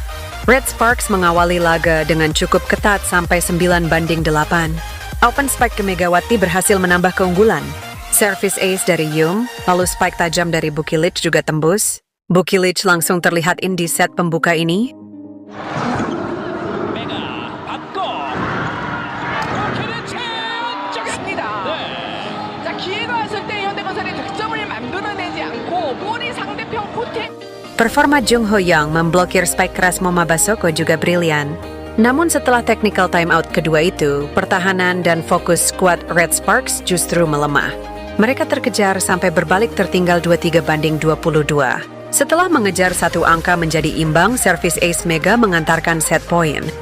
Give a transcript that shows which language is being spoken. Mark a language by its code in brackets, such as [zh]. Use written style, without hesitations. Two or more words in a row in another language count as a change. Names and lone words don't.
[id] Red Sparks mengawali laga dengan cukup ketat sampai 9-8. [en] Open spike [id] ke Megawati berhasil menambah keunggulan. [en] Service ace [id] dari Yum, lalu spike tajam dari Bukilic juga tembus. Bukilic langsung terlihat di set pembuka ini. [ko] 메가 받고 버킬리치 습니다. 자, 기회가 왔을 때 현대건설이 득점을 만들어내지 않고 볼이 상대편 코트에 [id] Performa Jung Ho-young memblokir spike keras Moma Basoko juga brilian. Namun setelah [en] technical timeout [id] kedua itu, pertahanan dan fokus skuad Red Sparks justru melemah. Mereka terkejar sampai berbalik tertinggal 23-22. Setelah mengejar satu angka menjadi imbang, [en] service ace [id] Mega mengantarkan [en] set point.